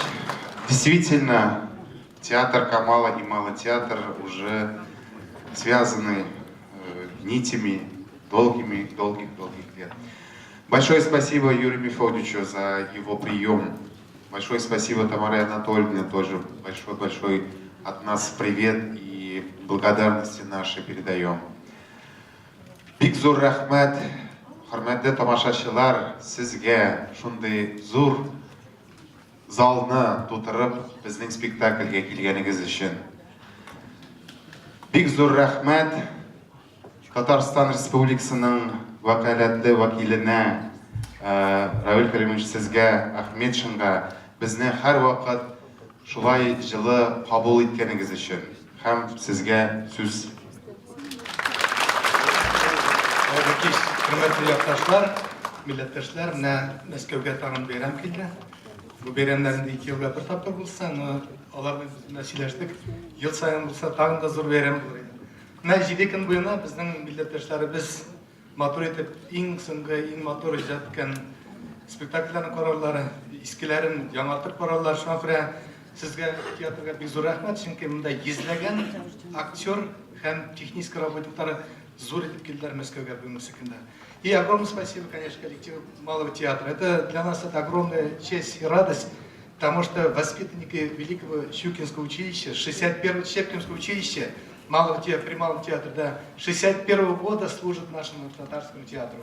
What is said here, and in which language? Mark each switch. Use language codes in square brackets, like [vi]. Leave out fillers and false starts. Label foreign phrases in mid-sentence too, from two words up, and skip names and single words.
[ru] Действительно, театр Камала и Малый театр уже связаны нитями долгих лет. Большое спасибо Юрию Мефодичу за его прием. Большое спасибо Тамаре Анатольевне, тоже большой от нас привет и благодарности наши передаем. [tt] Бик зур рахмат, хөрмәтле тамашачылар, сезгә шундый зур залны тутырып безнең спектакльгә килгәнегез өчен. Бик зур рәхмәт Татарстан Республикасының вәкаләтле вәкиленә Равил Кәримович сезгә, Әхметшинга безне һәр вакыт шулай җылы кабул иткәнегез өчен һәм сезгә сүз. [tr] Hürmetli yurttaşlar, millettaşlar, [tt] Мәскәүгә тагын бәйрәм килде. Бу бәйрәмнәрдә 2 елга бер тапкыр булса, алар белән сөйләштек. Ел саен булса тагын да зур бәйрәм булыр. 7 көн буена безнең милләттәшләребез матур итеп иң соңгы, иң матур иҗат иткән спектакльләрне карарлары, искеләрен яңартып карарлар. Шуңа күрә сезгә театрга бик зур рәхмәт, чөнки монда йөзләгән актер һәм техник работниклары зур итеп килделәр Мәскәүгә бүгенге көндә. [ru] И огромное спасибо, конечно, коллективу Малого театра. Это для нас это огромная честь и радость, потому что воспитанники Великого Щукинского училища, 61-го Щепкинского училища, при Малом театре, да, 61-го года служат нашему татарскому театру.